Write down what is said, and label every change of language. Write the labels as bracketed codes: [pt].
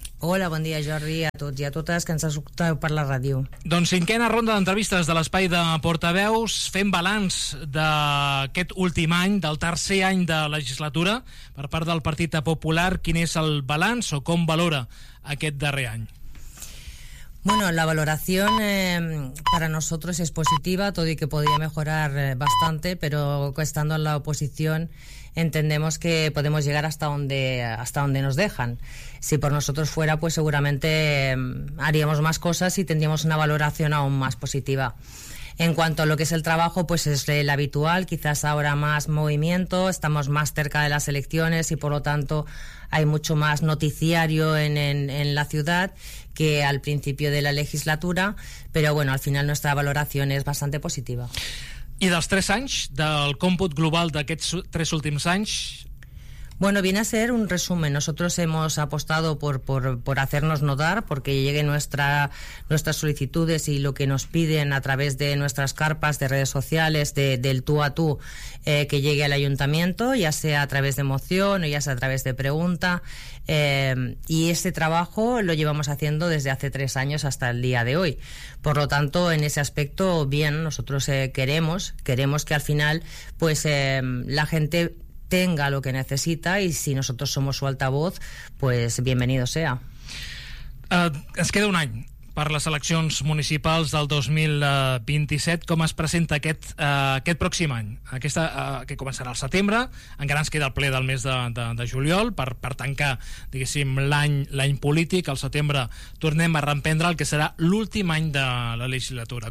[ca] Hola, bon dia, Jordi, a tots i a totes que ens escolteu per la ràdio. Doncs cinquena ronda d'entrevistes de l'Espai de Portaveus, fent balanç d'aquest últim any, del tercer any de legislatura, per part del Partit Popular. Quin és el balanç o com valora aquest darrer any? [es] Bueno, la valoración para nosotros es positiva, todo y que podría mejorar bastante, pero estando en la oposición entendemos que podemos llegar hasta donde nos dejan. Si por nosotros fuera, pues seguramente haríamos más cosas y tendríamos una valoración aún más positiva. En cuanto a lo que es el trabajo, pues es el habitual, quizás ahora más movimiento, estamos más cerca de las elecciones y por lo tanto hay mucho más noticiario en la ciudad que al principio de la legislatura, pero bueno, al final nuestra valoración es bastante positiva. [ca] I dels tres anys, del còmput global d'aquests tres últims anys? [es] Bueno, viene a ser un resumen. Nosotros hemos apostado por hacernos notar, porque lleguen nuestras solicitudes y lo que nos piden a través de nuestras carpas de redes sociales, del tú a tú, que llegue al ayuntamiento, ya sea a través de moción o ya sea a través de pregunta. Y ese trabajo lo llevamos haciendo desde hace tres años hasta el día de hoy. Por lo tanto, en ese aspecto, bien, nosotros queremos que al final pues la gente tenga lo que necesita y si nosotros somos su altavoz, pues bienvenido sea. [ca] Es queda un any per les eleccions municipals del 2027. Com es presenta aquest pròxim any? Aquesta, que començarà al setembre, encara ens queda el ple del mes de juliol per tancar, diguéssim, l'any polític. Al setembre tornem a reprendre el que serà l'últim any de la legislatura.